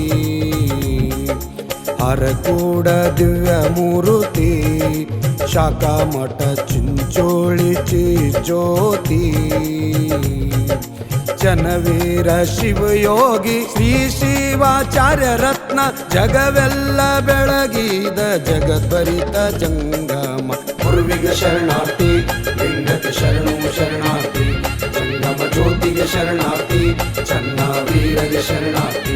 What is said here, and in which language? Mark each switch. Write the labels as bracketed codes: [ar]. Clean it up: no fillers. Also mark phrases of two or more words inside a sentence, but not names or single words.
[mr] हरकूड दिव्य मूर्ती शाखा मठ चिंचोळीची ज्योती. [kn] जनवीर शिवयोगी ಶ್ರೀ ಶಿವಾಚಾರ್ಯ ರತ್ನ ಜಗವೆಲ್ಲ ಬೆಳಗಿದ ಜಗದ್ಭರಿತ ಜಂಗಮ. ಗುರುವಿಗೆ ಶರಣಾರ್ಥಿ, ಲಿಂಗಕ್ಕೆ ಶರಣು ಶರಣಾರ್ಥಿ, ಜಂಗಮ ಜ್ಯೋತಿಗೆ ಶರಣಾರ್ಥಿ, ಚನ್ನ ವೀರಗೆ ಶರಣಾರ್ಥಿ.